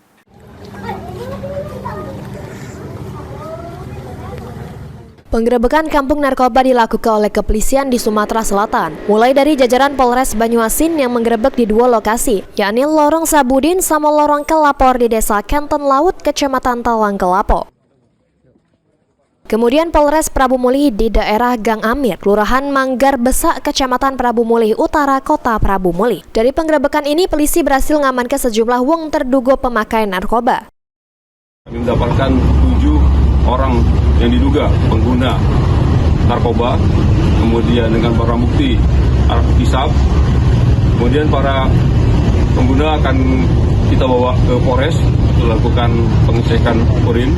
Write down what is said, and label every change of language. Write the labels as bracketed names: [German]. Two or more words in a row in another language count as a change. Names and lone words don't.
[Indonesian] Penggerebekan kampung narkoba dilakukan oleh kepolisian di Sumatera Selatan, mulai dari jajaran Polres Banyuasin yang menggerebek di dua lokasi, yakni Lorong Sabudin sama Lorong Kelapor di Desa Kenten Laut, Kecamatan Talang Kelapo. Kemudian Polres Prabu Mulih di daerah Gang Amir, Kelurahan Manggar Besak, Kecamatan Prabu Mulih Utara, Kota Prabu Mulih. Dari penggerebekan ini, polisi berhasil mengamankan sejumlah wong terduga pemakai narkoba. Kami mendapatkan 7 orang yang diduga pengguna narkoba, kemudian dengan barang bukti alat hisap. Kemudian para pengguna akan kita bawa ke Polres untuk lakukan pengecekan urin.